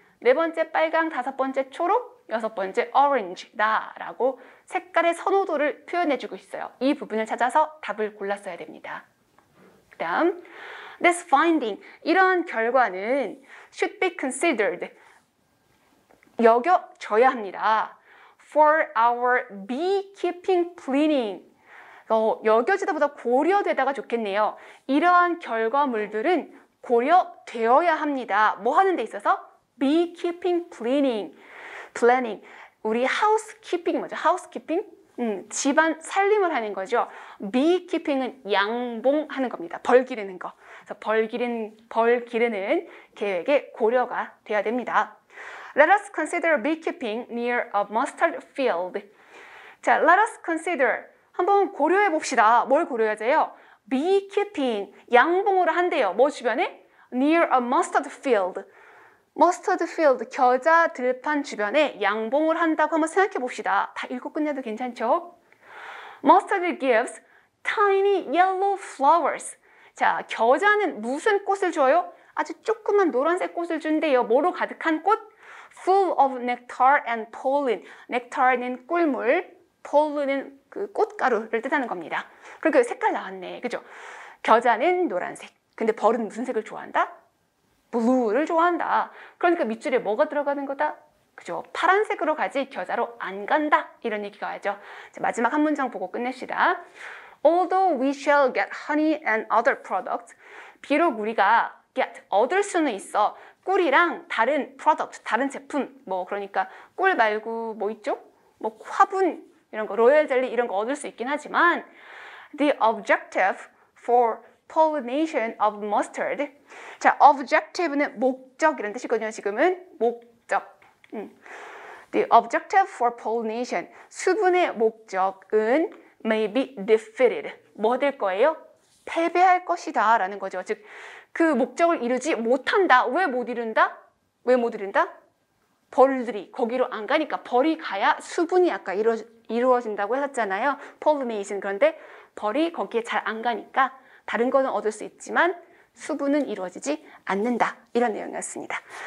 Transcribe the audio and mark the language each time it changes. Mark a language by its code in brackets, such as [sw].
[ko] 네 번째 빨강, 다섯 번째 초록, 여섯 번째 orange다 라고 색깔의 선호도를 표현해주고 있어요. 이 부분을 찾아서 답을 골랐어야 됩니다. 그 다음 [en] This finding, [ko] 이런 결과는 [en] should be considered, [ko] 여겨져야 합니다. [en] For our beekeeping planning, [ko] 여겨지다보다 고려되다가 좋겠네요. 이러한 결과물들은 고려되어야 합니다. 뭐 하는 데 있어서? [en] beekeeping planning. [ko] 우리 housekeeping 뭐죠? housekeeping? 집안 살림을 하는 거죠. beekeeping은 양봉하는 겁니다. 벌 기르는 거. 그래서 벌 기르는 계획에 고려가 돼야 됩니다. [en] Let us consider beekeeping near a mustard field. [ko] 자, [en] let us consider. [ko] 한번 고려해 봅시다. 뭘 고려해야돼요? beekeeping, 양봉을 한대요. 뭐 주변에? [en] near a mustard field. [ko] 머스터드 필드, 겨자 들판 주변에 양봉을 한다고 한번 생각해 봅시다. 다 읽고 끝내도 괜찮죠? [en] Mustard gives tiny yellow flowers. [ko] 자, 겨자는 무슨 꽃을 줘요? 아주 조그만 노란색 꽃을 준대요. 뭐로 가득한 꽃? [en] Full of nectar and pollen. [ko] 넥타르는 꿀물, pollen은 그 꽃가루를 뜻하는 겁니다. 그러니까 색깔 나왔네. 그죠? 겨자는 노란색. 근데 벌은 무슨 색을 좋아한다? 블루를 좋아한다. 그러니까 밑줄에 뭐가 들어가는 거다? 그죠? 파란색으로 가지 겨자로 안 간다. 이런 얘기가 와야죠. 자, 마지막 한 문장 보고 끝냅시다. [en] Although we shall get honey and other products, [ko] 비록 우리가 얻을 수는 있어. 꿀이랑 다른 product, 다른 제품, 뭐 그러니까 꿀 말고 뭐 있죠? 뭐 화분 이런 거, 로얄 젤리 이런 거 얻을 수 있긴 하지만 [en] the objective for pollination of mustard. [ko] 자, objective는 목적이라는 뜻이거든요. 지금은 목적. [en] The objective for pollination, [ko] 수분의 목적은 [en] may be defeated. [ko] 뭐 될 거예요? 패배할 것이다 라는 거죠. 즉, 그 목적을 이루지 못한다. 왜 못 이룬다? 왜 못 이룬다? 벌들이 거기로 안 가니까. 벌이 가야 수분이 아까 이루어진다고 했었잖아요. [en] pollination. [ko] 그런데 벌이 거기에 잘 안 가니까 다른 거는 얻을 수 있지만 수분은 이루어지지 않는다. 이런 내용이었습니다.